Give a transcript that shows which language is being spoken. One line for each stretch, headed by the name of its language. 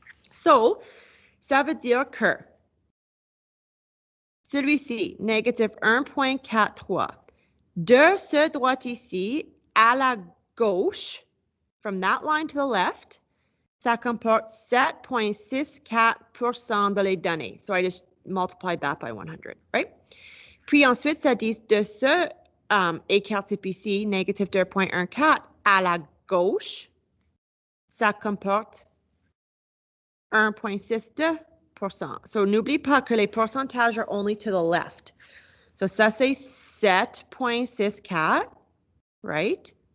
French: So, ça veut dire que celui-ci, négatif 1,43, de ce droite ici à la gauche,
English: from that line to the left,
French: ça comporte 7,64% de les données.
English: So I just multiplied that by 100, right?
French: Puis ensuite, ça dit de ce écart-type ici, négatif 2,14, à la gauche, ça comporte 1,62%. So n'oublie pas que les pourcentages
English: are only to the left.
French: So ça, c'est 7,64, right?